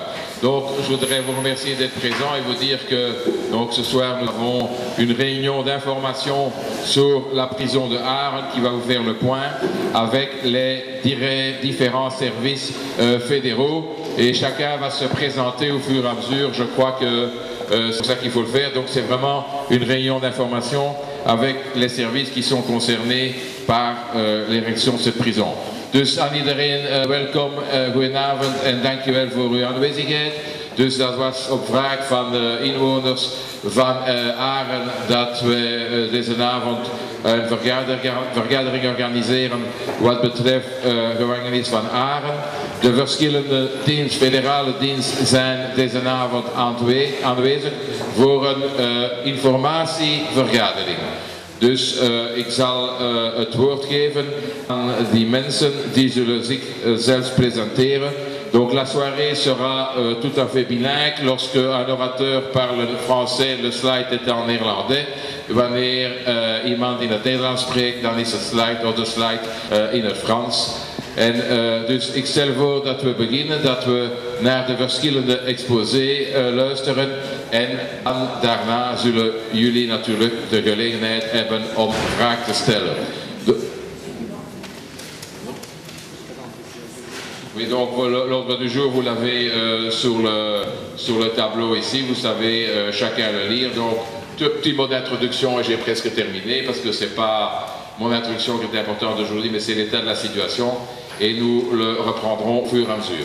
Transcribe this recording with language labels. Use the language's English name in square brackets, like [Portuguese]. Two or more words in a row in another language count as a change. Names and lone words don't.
[French] Donc je voudrais vous remercier d'être présents et vous dire que donc, ce soir nous avons une réunion d'information sur la prison de Aaren qui va vous faire le point avec les différents services fédéraux et chacun va se présenter au fur et à mesure. Je crois que c'est ça qu'il faut le faire. Donc c'est vraiment une réunion d'information avec les services qui sont concernés par l'érection de cette prison. [Dutch] Dus aan iedereen welkom, goedenavond en dankjewel voor uw aanwezigheid. Dus dat was op vraag van de inwoners van Aaren dat we deze avond een vergadering organiseren wat betreft gevangenis van Aaren. De verschillende federale diensten zijn deze avond aanwezig voor een informatievergadering. Dus ik zal het woord geven aan die mensen die zullen zichzelf presenteren. [French] Donc la soirée sera tout à fait bilingue. Lorsque un orateur parle français, le slide est en néerlandais. [Dutch] Wanneer iemand in het Nederlands spreekt, dan is de slide in het Frans. En dus ik stel voor dat we beginnen, dat we naar de verschillende exposés luisteren en daarna zullen jullie natuurlijk de gelegenheid hebben om vragen te stellen. [French] Oui, donc l'ordre du jour, vous l'avez sur le tableau ici, vous savez chacun le lire. Donc, petit mot d'introduction et j'ai presque terminé parce que c'est pas mon introduction qui est importante aujourd'hui, mais c'est l'état de la situation et nous le reprendrons au fur et à mesure.